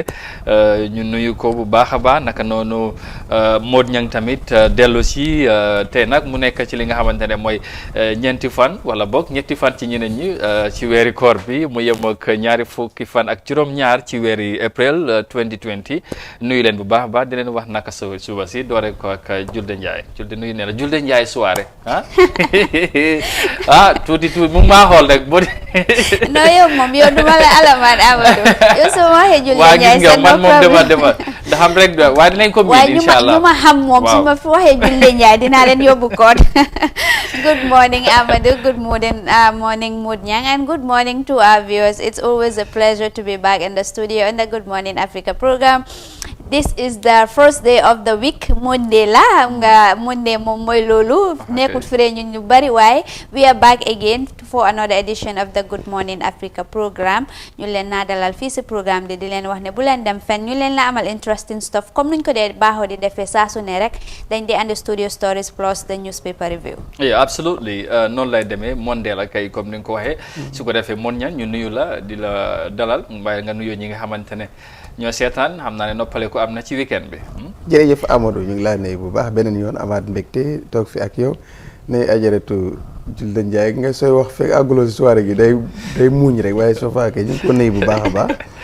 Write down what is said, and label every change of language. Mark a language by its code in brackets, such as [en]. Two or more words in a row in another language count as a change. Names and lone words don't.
[wo] ñu nuyu ko bu baax a baax naka noonu Mod Ñang tamit dellu si tey nag mu nekk ci li nga xamante ne mooy ñeenti fan wala boog ñetti fan ci ñeneen ñi ci weeri koor bi mu yem ak ñaari fukki fan ak juróom-ñaar ci weeri april 2020 nuyu leen bu baax a baax di leen wax naka suba si doore ko ak Julde Ndiaye Julde nuyu ne la Julde Ndiaye soirée tuuti mu maa xool rek boo no yow moom yow duma la alamaan Amadou yow soo waxee Julde Ndiaye gis nga man moom dama da xam rek waaye dinañ ko miin [ar] إن شاء الله [wo] ñu ma xam moom su ma fi waxee Julde Ndiaye dinaa leen yóbbu koot [en] good morning Amadou, good morning Mod Ñang, and good morning to our viewers. It's always a pleasure to be back in the studio in the Good Morning Africa program. This is the first day of the week. Monday [wo] la nga [en] Monday [wo] moom mooy loolu nekkut fere ñu bari waaye [en] we are back again for another edition of the Good Morning Africa program. [wo] ñu leen naa dalal fii si programme di leen wax ne bu leen dem fenn ñu leen la amal [en] interesting stuff [wo] comme nuñ ko dee baaxoo di defee saa su ne rek dañ di andi [en] studio stories plus the newspaper review. Yeah, absolutely [wo] noonu lay demee Monday la kay comme ni nga ko waxee su ko defee Mon Ñang ñu nuyu la di la dalal waaye nga nuyoo ñi nga xamante ne ñoo seetaan xam naa ne noppale ko am na ci weekend bi. jërëjëf Amadou ñu ngi laa nuyu bu baax beneen yoon amaat mbégte toog fi ak yow ne Ajaratu Julde Ndiaye nga sooy wax fekk àgguloo si soirée gi day muuñ rek waaye soo faakee ñu ngi ko nuyu bu baax a baax